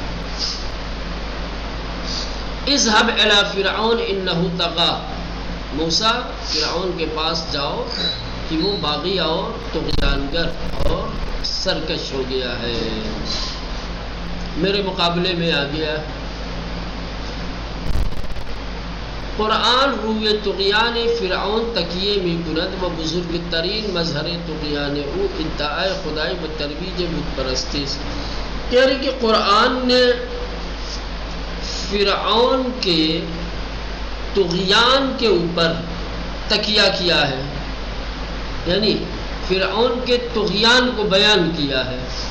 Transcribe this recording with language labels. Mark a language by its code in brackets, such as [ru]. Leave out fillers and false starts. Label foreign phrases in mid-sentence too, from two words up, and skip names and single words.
[ar] اذهب الى فرعون انه طغى، [ur] موسیٰ فرعون کے پاس جاؤ کہ وہ باغی اور طغیانگر اور سرکش ہو گیا ہے، میرے مقابلے میں آ گیا. [fa] قرآن روی طغیان فرعون تکیے می کند و بزرگ ترین مظہر طغیان او ادعای خدائی و ترویج بت پرستی. [ur] کہہ رہی کہ قرآن نے فرعون کے طغیان کے اوپر تکیہ کیا ہے، یعنی فرعون کے طغیان کو بیان کیا ہے.